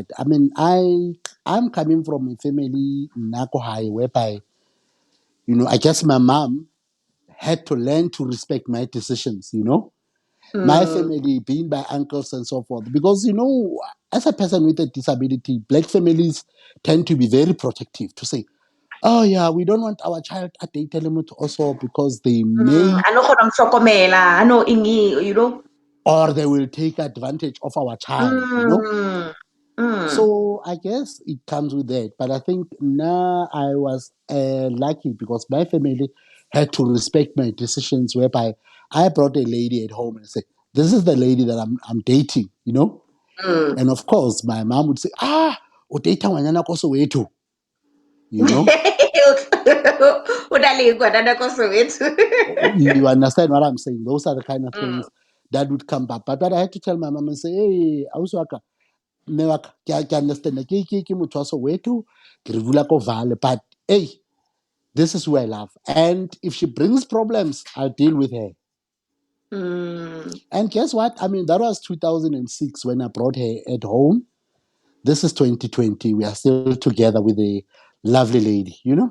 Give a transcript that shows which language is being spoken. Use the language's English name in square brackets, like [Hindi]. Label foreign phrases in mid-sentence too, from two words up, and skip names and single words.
[English] I mean, I'm coming from a family in Nako High whereby, I guess my mom had to learn to respect my decisions. My Mm, family being my uncles and so forth. Because, as a person with a disability, black families tend to be very protective to say, oh, yeah, we don't want our child at date element also because they may [Southern Sotho] ano kgona mo hlokomela, ano eng, [English] you know? or they will take advantage of our child. Mm, mm, So I guess it comes with that. But I think now I was lucky because my family had to respect my decisions, whereby I brought a lady at home and said, "This is the lady that I'm dating." mm. And of course, my mom would say, [Southern Sotho] "O data wanyana koso wetu," [English] you know. [Southern Sotho] O na le ngwanana ko Soweto. [English] You understand what I'm saying? Those are the kind of Mm, things that would come back. But I had to tell my mom and say, [Southern Sotho] "Hey, Auswaka, mme wa ka, ke understand ke motho wa Soweto, ke re dula ko Vale, [English] but hey, this is who I love. And if she brings problems, I'll deal with her." mm. And guess what? I mean, that was 2006 when I brought her at home. This is 2020. We are still together with a lovely lady.